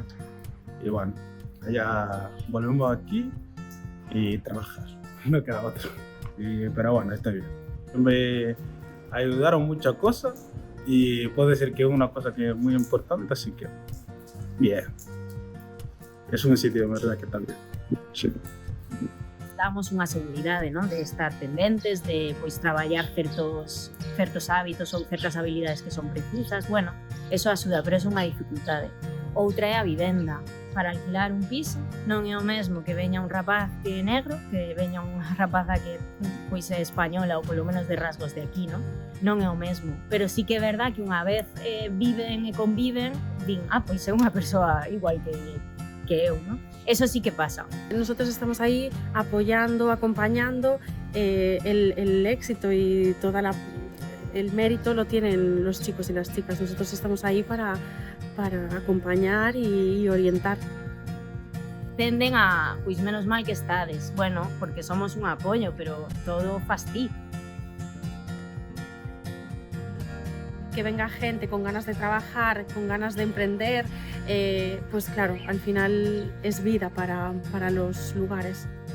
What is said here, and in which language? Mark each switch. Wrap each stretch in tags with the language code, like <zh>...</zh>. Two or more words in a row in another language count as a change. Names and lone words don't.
<es>Y bueno, ya volvemos aquí y trabajar, no queda otro. Pero bueno, está bien. Me ayudaron muchas cosas y puedo decir que es una cosa que es muy importante, así que bien. Es un sitio de verdad que está bien. Sí.</es> <gl>Damos unha seguridade, non? De estar pendentes, de pois traballar certos hábitos ou certas habilidades que son precisas. Bueno, eso axuda, pero é unha dificultade. Outra é a vivenda. Para alquilar un piso non é o mesmo que veña un rapaz que é negro, que veña unha rapaza que pois é española ou polo menos de rasgos de aquí, non é o mesmo. Pero sí que é verdad que unha vez viven e conviven, din, pois é unha persoa igual que eu, non?</gl> <es>Eso sí que pasa. Nosotros estamos ahí apoyando, acompañando, el éxito y el mérito lo tienen los chicos y las chicas. Nosotros estamos ahí para acompañar y orientar.</es> <gl>Tenden a, pois menos mal que estades, bueno, porque somos un apoio, pero todo fas ti.</gl> <es>Que venga gente con ganas de trabajar, con ganas de emprender, pues claro, al final es vida para los lugares.</es>